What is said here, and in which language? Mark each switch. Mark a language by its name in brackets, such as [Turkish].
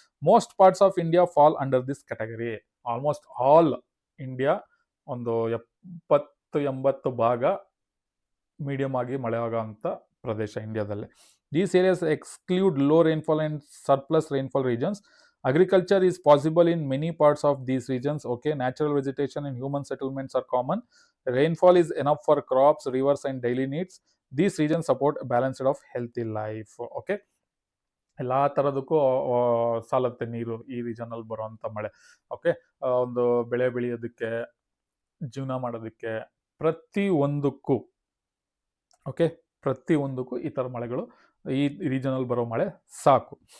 [English] Most parts of India fall under this category. [Kannada] Almost all India ಒಂದು 70-80 ಭಾಗ medium ಆಗಿ ಮಳೆ ಆಗೋಂಥ ಪ್ರದೇಶ ಇಂಡಿಯಾದಲ್ಲಿ. [English] These areas exclude low rainfall and surplus rainfall regions. Agriculture is possible in many parts of these regions. Okay, natural vegetation and human settlements are common. Rainfall is enough for crops, rivers and daily needs. These regions support a balanced of healthy life. [Kannada] Okay, ಎಲ್ಲ ಥರದಕ್ಕೂ ಸಾಲತ್ತೆ ನೀರು ಈ ರೀಜನಲ್ಲಿ ಬರುವಂಥ ಮಳೆ. Okay, ಒಂದು ಬೆಳೆ ಬೆಳೆಯೋದಕ್ಕೆ, ಜೀವನ ಮಾಡೋದಕ್ಕೆ, ಪ್ರತಿಯೊಂದಕ್ಕೂ ಓಕೆ, ಪ್ರತಿಯೊಂದಕ್ಕೂ ಈ ಥರ ಮಳೆಗಳು ಈ ರೀಜನಲ್ಲಿ ಬರೋ ಮಳೆ ಸಾಕು.